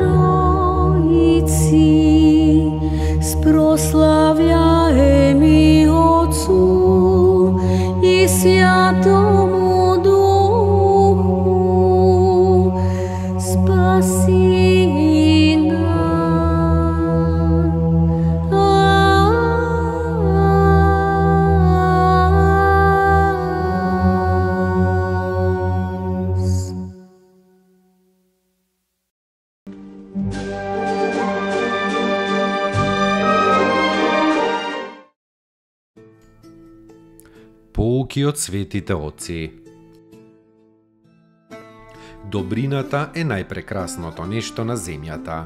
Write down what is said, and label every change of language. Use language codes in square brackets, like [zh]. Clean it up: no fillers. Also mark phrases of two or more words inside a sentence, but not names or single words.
[cu] Trojici, sproslavljajem i Otcu i Svjatomu Duhu, spasi nas. [mk] Pouки од светите отци. Добрината е најпрекрасното нешто на земјата.